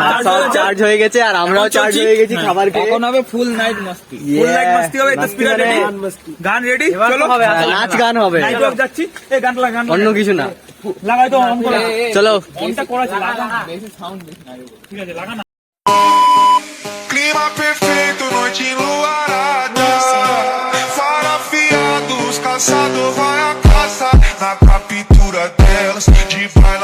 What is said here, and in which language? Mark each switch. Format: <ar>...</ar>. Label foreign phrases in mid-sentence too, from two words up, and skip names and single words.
<bn>সব চার্জ হয়ে গেছে, আর আমরাও চার্জ হয়ে গেছি খাবার খেয়ে। এখন হবে ফুল নাইট মাস্তি। ফুল নাইট মাস্তি হবে, তো স্পিকার রেডি, গান রেডি, চলো নাচ গান হবে, নাইট ওয়াক যাচ্ছি। এই গানটা লাগা, অন্য কিছু না। লাগাই তো অন করে, চলো অনটা করা আছে, লাগা না, বেশি সাউন্ড বেশি না, ঠিক আছে লাগা না।</bn> <pt>Clima perfeito, noite enluarada. Fara afiados, caçador vai a caça. Na captura delas, de</pt>